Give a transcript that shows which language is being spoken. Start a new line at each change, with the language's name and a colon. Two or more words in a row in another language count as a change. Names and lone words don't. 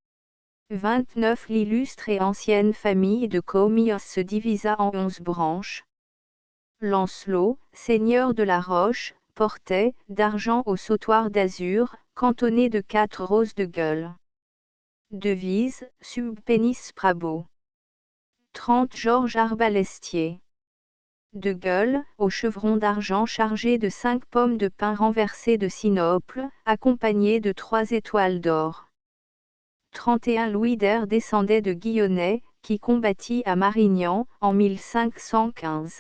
French: 29 L'illustre et ancienne famille de Commius se divisa en 11 branches. Lancelot, seigneur de la Roche, portait, d'argent au sautoir d'azur, cantonné de 4 roses de gueule. Devise,
Latin: sub penis prabo.
French: 30 Georges Arbalestier. De gueule, au chevron d'argent chargé de 5 pommes de pin renversées de sinople, accompagnées de 3 étoiles d'or. 31 Louis d'Air descendait de Guillonnet, qui combattit à Marignan, en 1515.